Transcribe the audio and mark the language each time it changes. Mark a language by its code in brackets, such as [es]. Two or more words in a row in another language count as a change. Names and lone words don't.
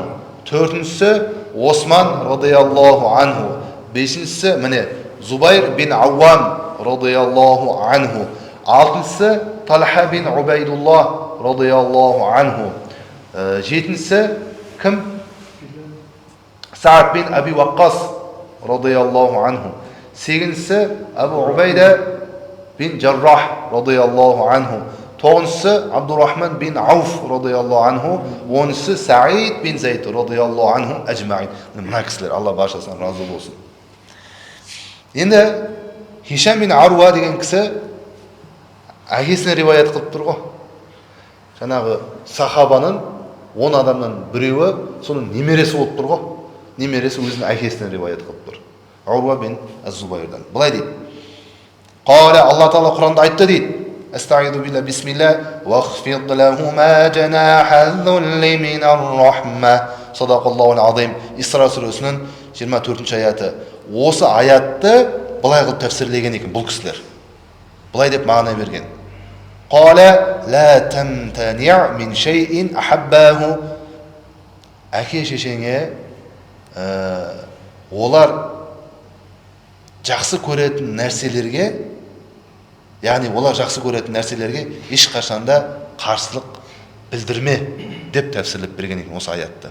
[kk] Төртіншісі Осман [ar] رضي الله عنه. [kk] Бесіншісі міне Зубайр бин Ауам [ar] رضي الله عنه. [kk] Алтыншысы Талха бин Убайдуллах [ar] رضي الله عنه. [kk] Жетіншісі кім? Саад бин Аби Ваққас [ar] رضي الله عنه. [kk] Сегізіншісі Абу Убайда бин Жаррах [ar] رضي الله عنه. [kk] Тоғызыншысы Абдурахман бин Ауф [ar] رضي الله عنه. [kk] Оныншысы Саид бин Зайд [ar] رضي الله عنه أجمعين. [kk] Мына кісілер, Алла баршасынан разы болсын. Енді Хишам бин Урва деген кісі әкесіне риваят қылып тұр ғой. Жаңағы сахабаның 10 адамнан біреуі соның немересі болып тұр ғой. Немересі өзінің әкесіне риваят қылып тұр. Урва бин Az-Зубайрдан. Былай дейді. Қала Алла Тағала Құранда айтты дейді. [ar] أستعيذ بالله بسم الله واخفض لهما جناح الذل من الرحمة. صدق الله العظيم. [kk] Исра сүресінің 24-ші аяты. Осы аятты былай қылып тәфсірлеген екен бұл кісілер. Былай деп мағына берген. [ar] قال لا تمتنع من شيء أحبه. [kk] Әке шешеңе олар жақсы көретін нәрселерге, яғни олар жақсы көретін нәрселерге ешқашанда қарсылық білдірме деп тәфсірлеп берген екен осы аятты.